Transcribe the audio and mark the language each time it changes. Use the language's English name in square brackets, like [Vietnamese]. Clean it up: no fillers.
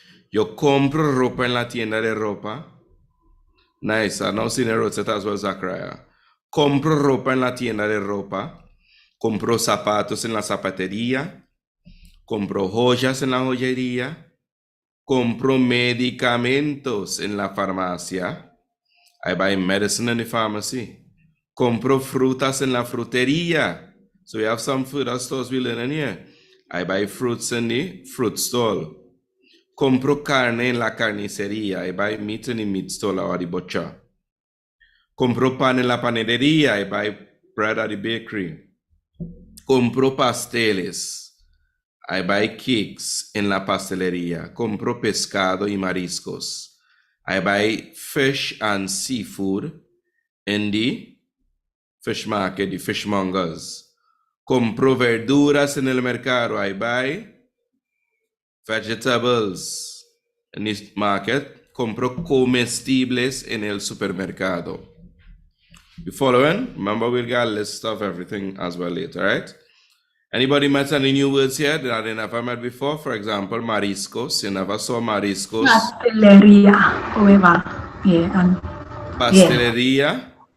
[Spanish] Yo compro ropa en la tienda de ropa. [English] Nice. I now seen a wrote it as well, Zachariah. [Spanish] Compro ropa en la tienda de ropa. Compro zapatos en la zapatería. Compro joyas en la joyería. Compro medicamentos en la farmacia. [English] I buy medicine in the pharmacy. [Spanish] Compro frutas en la frutería. [English] So we have some food stores we learn in here. I buy fruits in the fruit stall. [Spanish] Compro carne en la carnicería. [English] I buy meat in the meat stall or the butcher. [Spanish] Compro pan en la panadería. [English] I buy bread at the bakery. [Spanish] Compro pasteles. [English] I buy cakes [Spanish] en la pastelería. Compro pescado y mariscos. [English] I buy fish and seafood in the fish market, the fishmongers. [Spanish] Compro verduras en el mercado. [English] I buy vegetables in the market. [Spanish] Compro comestibles en el supermercado. [English] You following? Remember, we'll get a list of everything as well later, right? Anybody met any new words here that they never met before? For example, mariscos. You never saw mariscos. Pastelería, however. Yeah, and [Spanish] Pastelería.